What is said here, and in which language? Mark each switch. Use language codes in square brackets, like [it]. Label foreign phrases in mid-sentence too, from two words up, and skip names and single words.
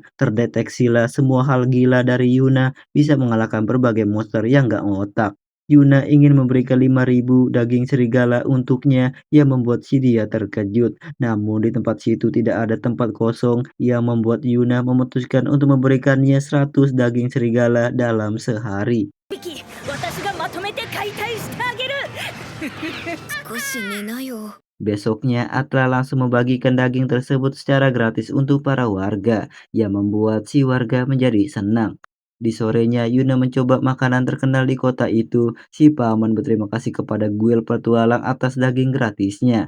[id] Terdeteksilah semua hal gila dari Yuna bisa mengalahkan berbagai monster yang gak ngotak. Yuna ingin memberikan 5.000 daging serigala untuknya yang membuat si dia terkejut. Namun di tempat situ tidak ada tempat kosong yang membuat Yuna memutuskan untuk memberikannya 100 daging serigala dalam sehari. [ja] 私がまとめて解体してあげる少し寝なよ。 [id] Besoknya, Atla langsung membagikan daging tersebut secara gratis untuk para warga, yang membuat si warga menjadi senang. Di sorenya, Yuna mencoba makanan terkenal di kota itu. Si paman berterima kasih kepada guild petualang atas daging gratisnya.